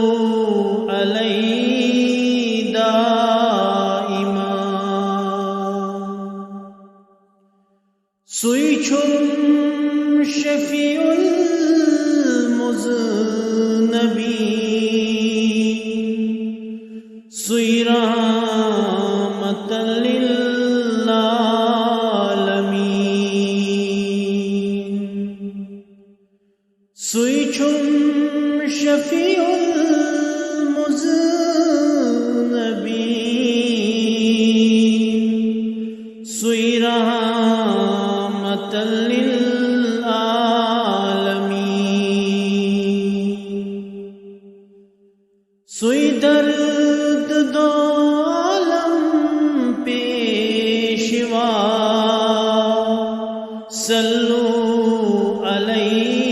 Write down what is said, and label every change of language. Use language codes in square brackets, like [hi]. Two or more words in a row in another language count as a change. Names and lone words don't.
[ar] علیہ دائما [ks] سوئی چھم [ar] شفیع المذنبین [ks] سوئی رحمت سوئی چھم شفیع المذنبین سوئی [ar] رحمت للعالمین [ks] سوئی درد دو عالم پیشوا [ar] صلو علیہ